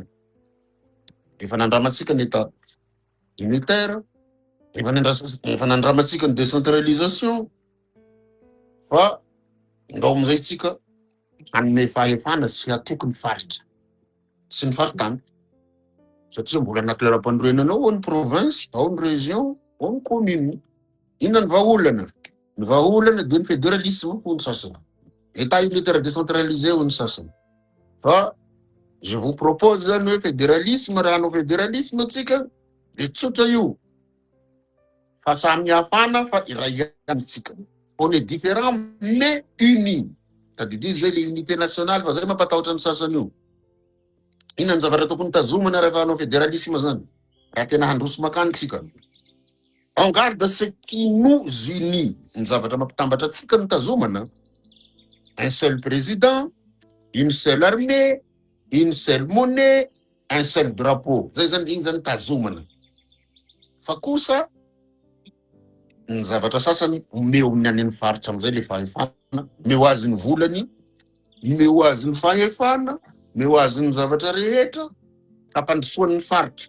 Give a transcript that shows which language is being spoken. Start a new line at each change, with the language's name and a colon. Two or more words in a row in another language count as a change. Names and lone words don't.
Malagasy: Efa nandramatsika ny
French: état unitaire,
Malagasy: efa nandramatsika ny décentralisation, fa ndao amizay tsika hanome fahefana sy hatoky ny faritra sy ny faritany. Satria mbola anaty lalam-pandroenana ao ny province, ao ny région, ao ny commune. Inona ny vahaolana? Ny vahaolana de ny fédéralisme ho ny sasany.
French: État unitaire décentralisé
Malagasy: ho ny sasany. Fa
French: je vous propose
Malagasy: zany hoe fédéralisme, raha hanao fédéralisme tsika de tsotra io. Fa samy hafana fa iray ihany tsika.
French: On est différent mais unis.
Malagasy: Tadidizy zay le
French: unité nationale
Malagasy: fa zay mampatahotra ny sasany io. Inona ny zavatra tokony tazomana rehefa hanao fédéralisme zany? Raha tena handroso makany tsika.
French: En garde ce qui nous unit.
Malagasy: Ny zavatra mampitambatra tsika ny tazomana.
French: Un seul président, une seule armée, une seule monnaie, un seul drapeau.
Malagasy: Zay zany igny zany tazomana. Fa kosa ny zavatra sasany omeo amin'ny any faritra am'izay le fahefana, meo azy ny volany, meo azy ny fahefana, meo azy ny zavatra rehetra, tampandrosoan'ny faritra.